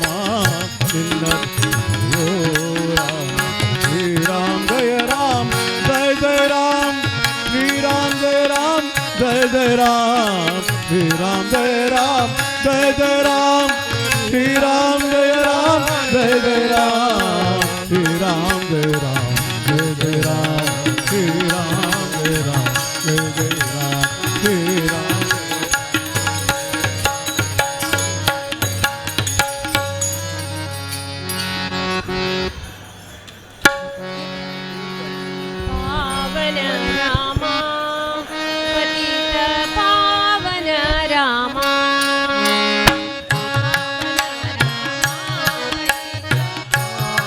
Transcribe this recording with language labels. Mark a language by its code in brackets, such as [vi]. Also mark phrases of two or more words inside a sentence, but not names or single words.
[kn] ನಿನ್ನ ಪೂಜೆಯೋ [sa] ರಾಮ ಶ್ರೀರಾಮ್ ಜಯ ರಾಮ್ ಜಯ ಜಯ ರಾಮ್ ಶ್ರೀರಾಮ್ ಜಯ ರಾಮ್ ಜಯ ಜಯ ರಾಮ್ ಶ್ರೀರಾಮ್ ಜಯ ರಾಮ್ ಜಯ ಜಯ ರಾಮ್ ಶ್ರೀರಾಮ್ ಜಯ ರಾಮ್ ಜಯ ಜಯ ರಾಮ್ ಶ್ರೀರಾಮ್ ಜಯ ರಾಮ್ जय जय राम श्री राम जय राम जय जय राम श्री राम पावन रामा पतित पावन रामा